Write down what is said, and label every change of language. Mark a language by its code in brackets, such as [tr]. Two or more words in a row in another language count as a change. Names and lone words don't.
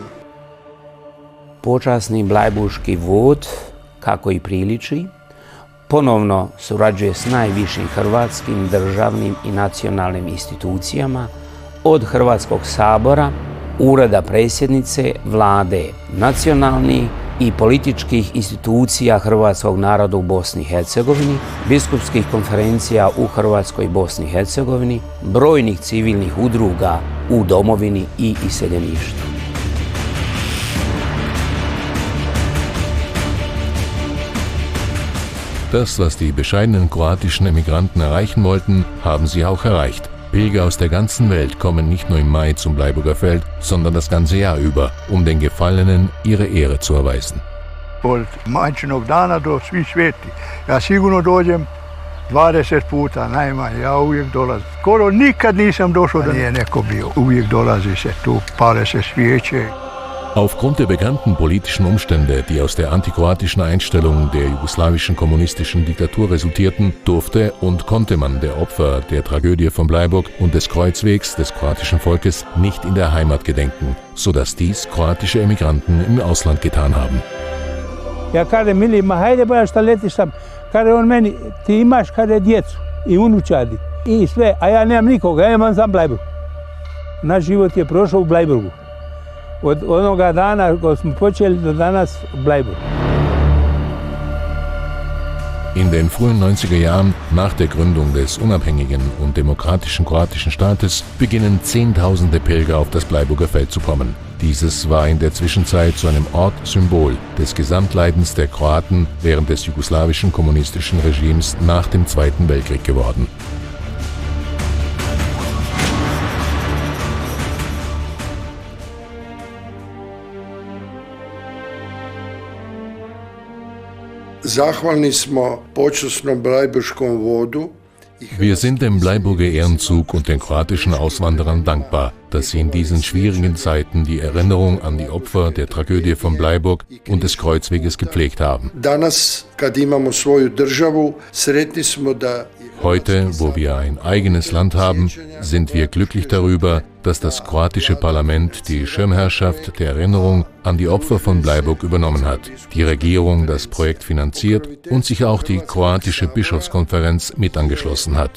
[hr] Počasni blajburški vod, kako i priliči, ponovno surađuje s najvišim hrvatskim državnim i nacionalnim institucijama, od Hrvatskog sabora, Ureda predsjednice, vlade nacionalnih i političkih institucija hrvatskog naroda u Bosni i Hercegovini, biskupskih konferencija u Hrvatskoj i Bosni i Hercegovini, brojnih civilnih udruga u domovini i iseljeništvu. [de] Das, was die bescheidenen kroatischen Emigranten erreichen wollten, haben sie auch erreicht. Pilger aus der ganzen Welt kommen nicht nur im Mai zum Bleiburger Feld, sondern das ganze Jahr über, um den Gefallenen ihre Ehre zu erweisen. [hr] Od Majčinog dana do svih sveti. Ja sigurno dođem 20 puta najmanje, ja uvijek dolazim. Skoro nikad nisam došao da nije neko bio. Uvijek dolazi se tu, pale se svijeće. [de] Aufgrund der bekannten politischen Umstände, die aus der antikroatischen Einstellung der jugoslawischen kommunistischen Diktatur resultierten, durfte und konnte man der Opfer der Tragödie von Bleiburg und des Kreuzwegs des kroatischen Volkes nicht in der Heimat gedenken, sodass dies kroatische Emigranten im Ausland getan haben. [hr] Ja kažem Milima, hajde boja šta letiš tam. Kaže on meni, ti imaš kaže djecu i unučadi i sve, a ja nemam nikoga, ja imam sam Bleiburg. Naš život je prošao u Bleiburgu. Od onoga dana ko smo počeli do danas Bleiburg. [de] In den frühen 90er Jahren, nach der Gründung des unabhängigen und demokratischen kroatischen Staates, beginnen Zehntausende Pilger auf das Bleiburger Feld zu kommen. Dieses war in der Zwischenzeit zu einem Ort-Symbol des Gesamtleidens der Kroaten während des jugoslawischen kommunistischen Regimes nach dem Zweiten Weltkrieg geworden. [hr] Zahvalni smo počasnom Blajburškom vodu. [de] Wir sind dem Bleiburger Ehrenzug und den kroatischen Auswanderern dankbar, dass sie in diesen schwierigen Zeiten die Erinnerung an die Opfer der Tragödie von Bleiburg und des Kreuzweges gepflegt haben. Heute, wo wir ein eigenes Land haben, sind wir glücklich darüber, dass das kroatische Parlament die Schirmherrschaft der Erinnerung an die Opfer von Bleiburg übernommen hat, die Regierung das Projekt finanziert und sich auch die kroatische Bischofskonferenz mit angeschlossen hat.